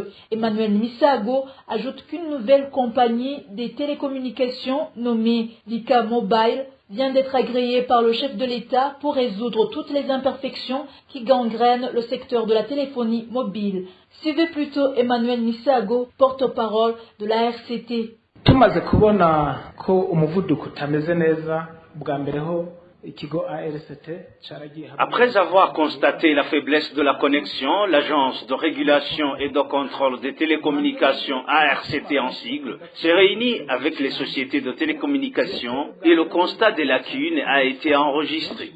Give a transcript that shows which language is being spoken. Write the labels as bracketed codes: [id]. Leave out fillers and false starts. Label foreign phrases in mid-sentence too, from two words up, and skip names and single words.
[fr] Emmanuel Misago ajoute qu'une nouvelle compagnie des télécommunications nommée Lika Mobile vient d'être agréée par le chef de l'État pour résoudre toutes les imperfections qui gangrènent le secteur de la téléphonie mobile. Suivez plutôt Emmanuel Misago, porte-parole de la RCT. [rw] Tumaze kubona ko umuvuduko utameze neza bwa mbere ho [fr] Après avoir constaté la faiblesse de la connexion, l'Agence de régulation et de contrôle des télécommunications ARCT en sigle s'est réunie avec les sociétés de télécommunications et le constat des lacunes a été enregistré.